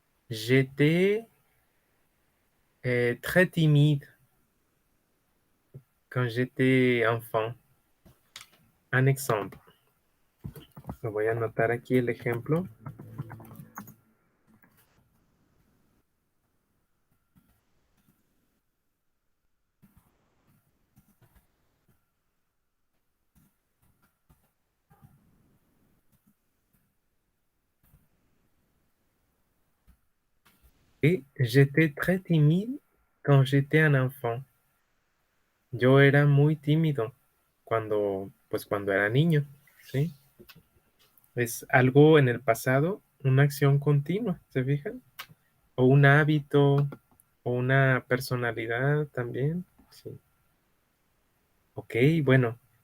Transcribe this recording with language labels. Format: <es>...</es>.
<fr>J'étais très timide quand j'étais enfant. Un exemple.</fr> <es>Lo voy a anotar aquí el ejemplo.</es> <fr>Et j'étais très timide quand j'étais un enfant.</fr> <es>Yo era muy tímido cuando era niño, ¿sí? Es algo en el pasado, una acción continua, ¿se fijan? O un hábito, o una personalidad también, sí. Ok, bueno.</es>